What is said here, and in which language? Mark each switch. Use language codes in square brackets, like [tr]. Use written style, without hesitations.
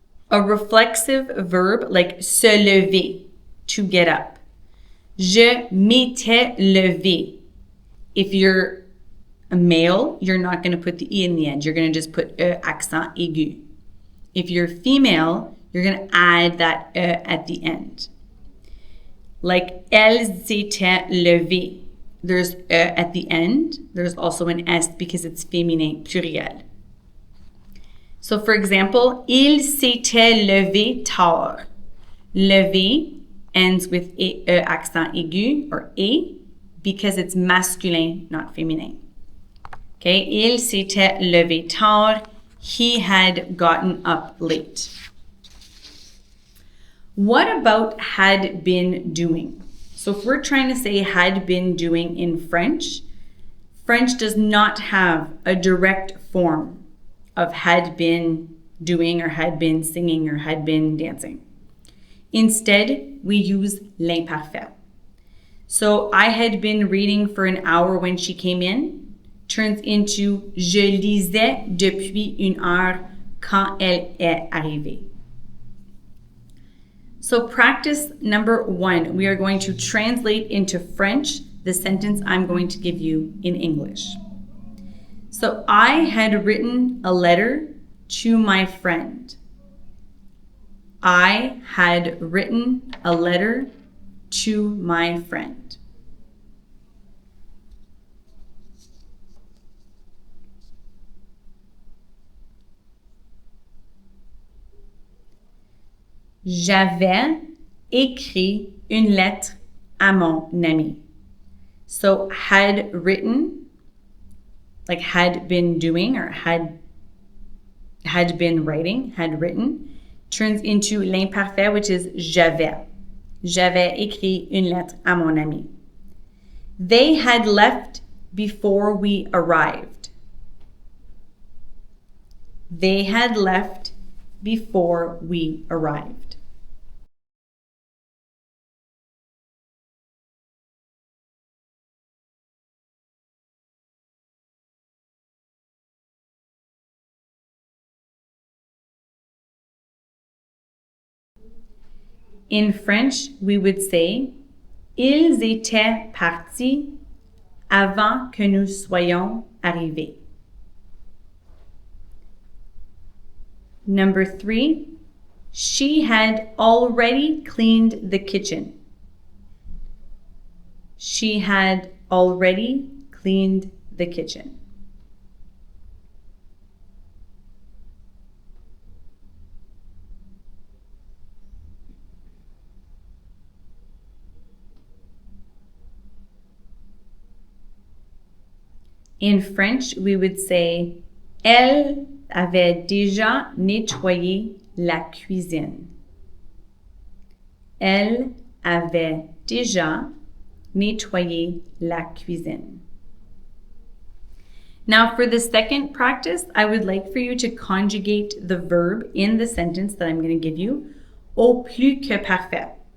[en] A reflexive verb like se lever, to get up. [fr] Je m'étais levé. [en] If you're a male, you're not going to put the e in the end. You're going to just put e accent aigu. If you're female, you're going to add that e at the end. [fr] Like elles s'étaient levées. [en] There's e at the end. There's also an s because it's féminin, pluriel. So for example, [fr] il s'était levé tard. [en] Levé ends with e accent aigu or e because it's masculin, not féminin. [fr] Okay, il s'était levé tard. [en] He had gotten up late. What about had been doing? So if we're trying to say had been doing in French, French does not have a direct form of had been doing or had been singing or had been dancing. Instead, we use l'imparfait. So I had been reading for an hour when she came in turns into [fr] je lisais depuis une heure quand elle est arrivée. [en] So practice number 1, we are going to translate into French the sentence I'm going to give you in English. So I had written a letter to my friend. I had written a letter to my friend. [fr] J'avais écrit une lettre à mon ami. [en] So had written, like had been doing or had been writing, had written, turns into l'imparfait, which is j'avais. [fr] J'avais écrit une lettre à mon ami. [en] They had left before we arrived. They had left before we arrived. In French, we would say, [fr] ils étaient partis avant que nous soyons arrivés. [en] Number 3, she had already cleaned the kitchen. She had already cleaned the kitchen. In French, we would say, [fr] elle avait déjà nettoyé la cuisine. Elle avait déjà nettoyé la cuisine. [en] Now for the second practice, I would like for you to conjugate the verb in the sentence that I'm going to give you, au plus que parfait.